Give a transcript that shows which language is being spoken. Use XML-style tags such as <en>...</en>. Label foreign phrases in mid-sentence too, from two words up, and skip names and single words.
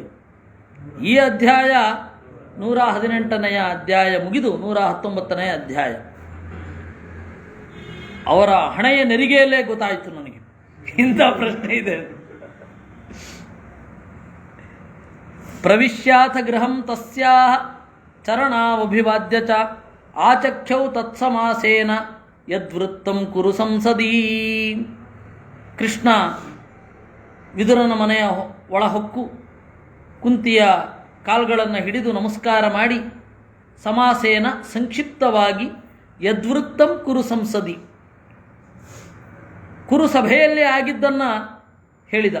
<kn>ಈ ಅಧ್ಯಾಯ 118ನೇ ಅಧ್ಯಾಯ ಮುಗಿದು 119ನೇ ಅಧ್ಯಾಯ. ಅವರ ಹಣೆಯ ನೆರಿಗೆಯಲ್ಲೇ ಗೊತ್ತಾಯಿತು ನನಗೆ ಇಂಥ ಪ್ರಶ್ನೆ ಇದೆ.</kn> <sa>ಪ್ರವಿಶ್ಯಾಥ ಗೃಹಂ ತಸ್ಯಾಹ ಚರಣಾವಭಿವಾದ್ಯ ಚ ಆಚಖ್ಯೌ ತತ್ಸಮಾಸೇನ ಯದ್ವೃತ್ತಂ ಕುರು ಸಂಸದೀ.</sa> <kn>ಕೃಷ್ಣ ವಿದುರನ ಮನೆಯ ಒಳಹೊಕ್ಕು ಕುಂತಿಯ ಕಾಲ್ಗಳನ್ನು ಹಿಡಿದು ನಮಸ್ಕಾರ ಮಾಡಿ ಸಮಾಸೇನ ಸಂಕ್ಷಿಪ್ತವಾಗಿ</kn> <sa>ಯದ್ವೃತ್ತಂ ಕುರು ಸಂಸದಿ,</sa> <kn>ಕುರು ಸಭೆಯಲ್ಲಿ ಆಗಿದ್ದನ್ನು ಹೇಳಿದ.</kn>